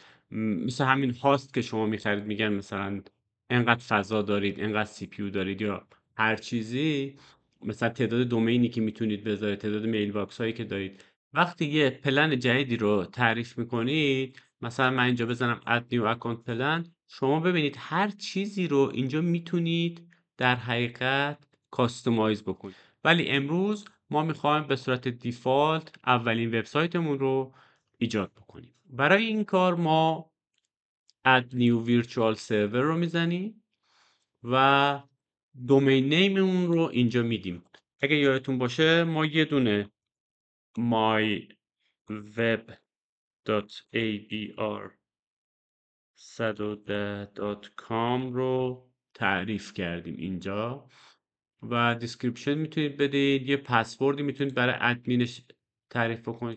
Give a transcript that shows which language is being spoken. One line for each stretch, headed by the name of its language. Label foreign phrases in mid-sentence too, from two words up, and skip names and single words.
Persian: مثل همین هاست که شما میخرید میگن مثلا انقدر فضا دارید، انقدر
English: C P U
Persian: دارید یا هر چیزی، مثلا تعداد دومینی که میتونید بذارید، تعداد
English: mail box
Persian: هایی که دارید. وقتی یه پلن جدیدی رو تعریف میکنید، مثلا من اینجا بزنم
English: add new account plan،
Persian: شما ببینید هر چیزی رو اینجا میتونید در حقیقت کاستومایز بکنید. ولی امروز ما میخوایم به صورت دیفالت اولین وبسایتمون رو ایجاد بکنیم. برای این کار ما
English: add new virtual server
Persian: رو میزنیم و دومین نیممون رو اینجا میدیم. اگه یادتون باشه ما یه دونه myweb.abr110.com رو تعریف کردیم اینجا و دیسکریپشن میتونید بدید، یه پسوردی میتونید برای ادمینش تعریف بکنید.